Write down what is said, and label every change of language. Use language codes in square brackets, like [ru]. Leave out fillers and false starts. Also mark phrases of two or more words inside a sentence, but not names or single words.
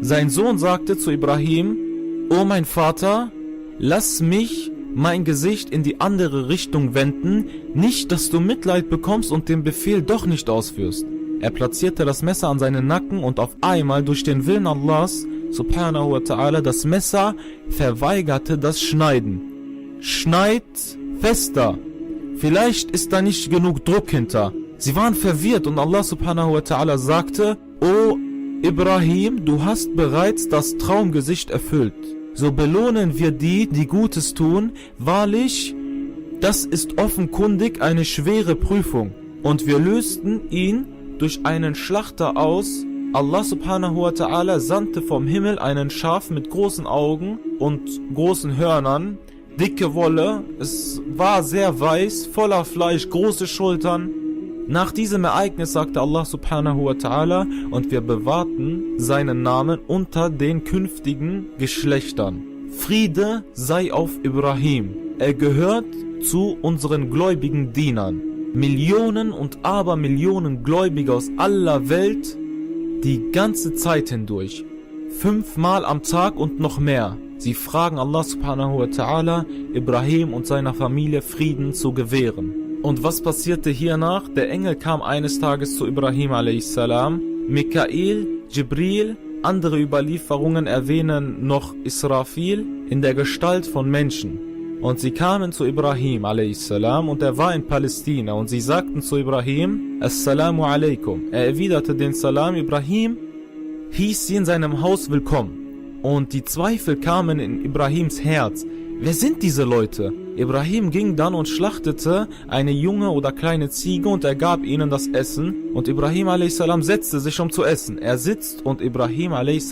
[de] Sein Sohn sagte zu Ibrahim, O mein Vater, lass mich mein Gesicht in die andere Richtung wenden, nicht, dass du Mitleid bekommst und den Befehl doch nicht ausführst. Er platzierte das Messer an seinen Nacken und auf einmal durch den Willen Allahs, [ar] سبحانه وتعالى, [de] das Messer verweigerte das Schneiden. Schneid fester. Vielleicht ist da nicht genug Druck hinter. Sie waren verwirrt und Allah [ar] سبحانه وتعالى [de] sagte, O Ibrahim, du hast bereits das Traumgesicht erfüllt. So belohnen wir die, die Gutes tun. Wahrlich, das ist offenkundig eine schwere Prüfung. Und wir lösten ihn durch einen Schlachter aus. Allah [ar] سبحانه وتعالى [de] sandte vom Himmel einen Schaf mit großen Augen und großen Hörnern, dicke Wolle, es war sehr weiß, voller Fleisch, große Schultern. Nach diesem Ereignis sagte Allah [ar] سبحانه وتعالى, [de] und wir bewahrten seinen Namen unter den künftigen Geschlechtern. Friede sei auf Ibrahim. Er gehört zu unseren gläubigen Dienern. Millionen und Abermillionen Gläubige aus aller Welt, die ganze Zeit hindurch, 5-mal am Tag und noch mehr. Sie fragen Allah [ar] سبحانه وتعالى, [de] Ibrahim und seiner Familie Frieden zu gewähren. Und was passierte hiernach? Der Engel kam eines Tages zu Ibrahim a.s. Mikael, Jibril Andere Überlieferungen erwähnen noch Israfil in der Gestalt von Menschen. Und sie kamen zu Ibrahim a.s. und er war in Palästina und sie sagten zu Ibrahim, [ar] السلام عليكم. [de] Er erwiderte den Salam. Ibrahim hieß sie in seinem Haus willkommen. Und die Zweifel kamen in Ibrahims Herz. Wer sind diese Leute? Ibrahim ging dann und schlachtete eine junge oder kleine Ziege und er gab ihnen das Essen. Und Ibrahim a.s. setzte sich, um zu essen. Er sitzt und Ibrahim a.s.